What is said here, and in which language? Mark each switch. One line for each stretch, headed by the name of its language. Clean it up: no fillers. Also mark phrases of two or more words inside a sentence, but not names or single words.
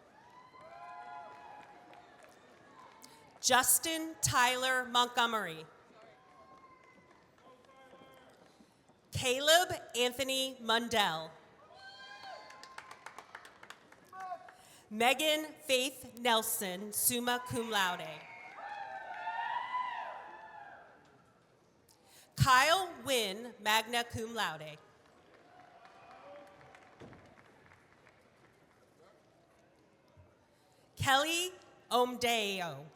English: Justin Tyler Montgomery. Caleb Anthony Mundell. Megan Faith Nelson,
Latin: summa cum laude.
English: Kyle Wynn,
Latin: magna cum laude.
English: Kelly Omdeo.